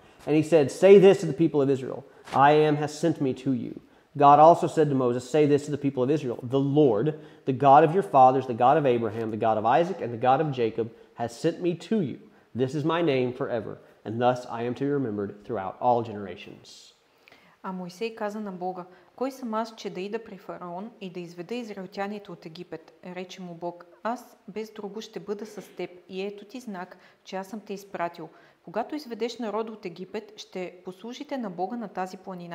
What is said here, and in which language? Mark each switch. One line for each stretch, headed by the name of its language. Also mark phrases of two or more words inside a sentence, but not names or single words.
English: And he said, say this to the people of Israel, I am has sent me to you. God also said to Moses, say this to the people of Israel, the Lord, the God of your fathers, the God of Abraham, the God of Isaac, and the God of Jacob, has sent me to you. This is my name forever, and thus I am to be remembered throughout all generations.
Bulgarian: А Мойсей каза на Бога, кой съм аз, че да ида при фараон и да изведа израелтяните от Египет? Рече му Бог, аз без друго ще бъда с теб и ето ти знак, че аз съм те изпратил. Когато изведеш народа от Египет, ще послужите на Бога на тази планина.